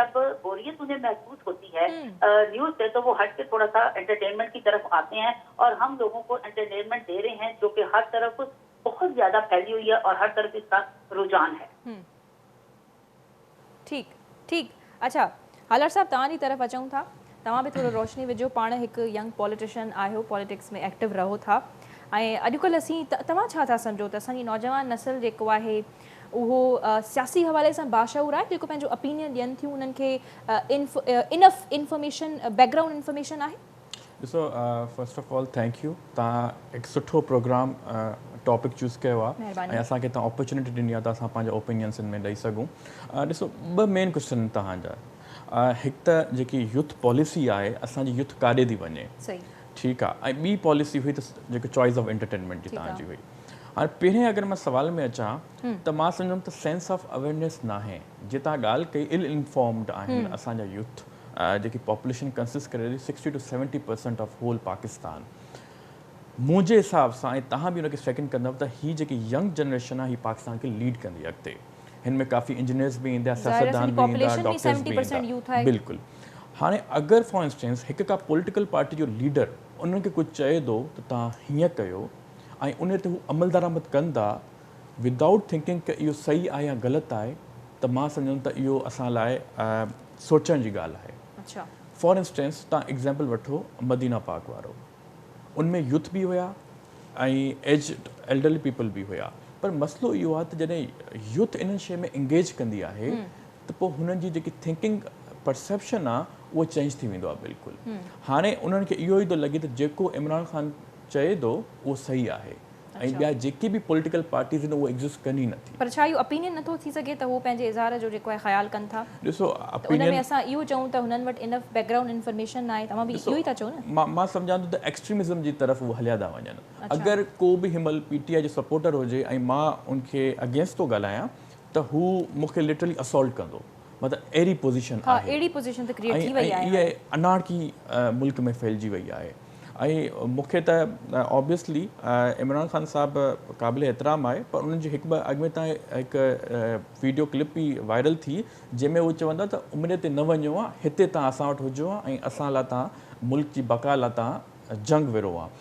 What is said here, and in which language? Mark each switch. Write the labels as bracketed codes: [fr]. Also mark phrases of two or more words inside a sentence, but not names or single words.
[ur] جب بوریت انہیں محسوس ہوتی ہے نیوز سے، تو وہ ہٹ کے تھوڑا سا انٹرٹینمنٹ کی طرف آتے ہیں اور ہم لوگوں کو انٹرٹینمنٹ دے رہے ہیں جو کہ ہر طرف بہت زیادہ پھیلی ہوئی ہے اور ہر طرف اس کا رجحان ہے. [sd] ठीक ठीक, अच्छा हालार साहब तव्हांजी तरफ़ अचूं था, तव्हां बि थोरो रोशनी विझो, पाण हिकु [en] young politician [sd] आहियो, पॉलिटिक्स में एक्टिव रहो था, ऐं अॼुकल्ह असीं तव्हां छा था सम्झो त असांजी नौजवान नस्ल जेको आहे उहो सियासी हवाले सां बाशऊर आहे, जेको पंहिंजो ओपिनियन ॾियनि थियूं, उन्हनि खे [en] enough information, background information [sd] आहे? ॾिसो, [en] first of all thank you, [sd] तव्हां हिकु सुठो [en] program topic choose [sd] कयो आहे ऐं असांखे तव्हां अपॉर्चुनिटी ॾिनी आहे त असां पंहिंजा ओपिनियन्स में ॾेई सघूं। ॾिसो, ॿ [en] main question [sd] तव्हांजा, हिकु त जेकी [en] youth policy [sd] आहे असांजी यूथ काॾे थी वञे, ठीकु आहे, ऐं ॿी पॉलिसी हुई त जेकी [en] choice of entertainment [sd] जी तव्हांजी हुई। हाणे पहिरें अगरि मां सवाल में अचां त मां सम्झंदुमि त [en] sense of awareness [sd] न आहे। जीअं तव्हां ॻाल्हि कई [en] ill informed [sd] आहिनि असांजा यूथ, जेकी [en] population consist [sd] करे [en] 60 to 70% of whole Pakistan. [sd] मुंहिंजे हिसाब सां, ऐं तव्हां बि हुनखे सेकेंड कंदव, त हीअ जेकी [en] young generation [sd] आहे हीअ पाकिस्तान खे लीड कंदी अॻिते। हिन में काफ़ी इंजीनियर्स बि ईंदा, सियासतदान बि ईंदा, डॉक्टर्स बि ईंदा। बिल्कुलु। हाणे अगरि [en] for instance [sd] हिकु का [en] political party [sd] जो लीडर उन्हनि खे कुझु चए थो त तव्हां हीअं कयो ऐं उन ते हू अमल दरामद कंदा [en] without thinking [sd] की इहो सही आहे या ग़लति आहे, त मां सम्झंदुमि त इहो असां लाइ सोचण जी ॻाल्हि आहे। अच्छा, [en] for instance [sd] तव्हां एग्ज़ाम्पल वठो मदीना पाक वारो, उनमें यूथ बि हुया ऐं [en] aged elderly people [sd] बि हुया, पर मसइलो इहो आहे त जॾहिं यूथ इन्हनि शइ में इंगेज कंदी आहे त पोइ हुननि जी जेकी [en] thinking perception [sd] आहे उहो चेंज थी वेंदो आहे बिल्कुलु। हाणे उन्हनि खे इहो ई थो लॻे त जेको इमरान ख़ान चए थो उहो सही आहे ऐं ॿिया जेके बि [en] political parties [sd] आहिनि उहो एग्ज़िस्ट कनि ई नथी। पर छा इहो ओपिनियन नथो थी सघे त उहो पंहिंजे इज़हार जो जेको आहे ख़्यालु कनि था? ॾिसो, उन में असां इहो चऊं त हुननि वटि इनफ बैकग्राउंड इन्फॉर्मेशन न आहे, तव्हां बि इहो ई था चओ न? मां सम्झां थो त एक्सट्रीमिज़म जी तरफ़ उहे हलिया था वञनि। अगरि को बि हिमल PTI जो सपोर्टर हुजे ऐं मां उनखे अगेंस्ट थो ॻाल्हायां त हू मूंखे [en] literally assault [sd] कंदो, मतिलबु अहिड़ी पोज़ीशन आहे। अहिड़ी पोज़ीशन त क्रिएट थी वई आहे, इहा अनारकी मुल्क में फैलिजी वई आहे। ऐं मूंखे त ऑब्वियसली इमरान ख़ान साहिबु क़ाबिल एतिराम आहे, पर उन्हनि जी हिकु ॿ अॻु में तव्हां हिकु [en] video clip [sd] बि वायरल थी जंहिंमें उहे चवंदा त उमिरि ते न वञो आहे, हिते तव्हां असां वटि हुजो आहे ऐं असां लाइ तव्हां मुल्क जी बका लाइ तव्हां जंग विरो आहे।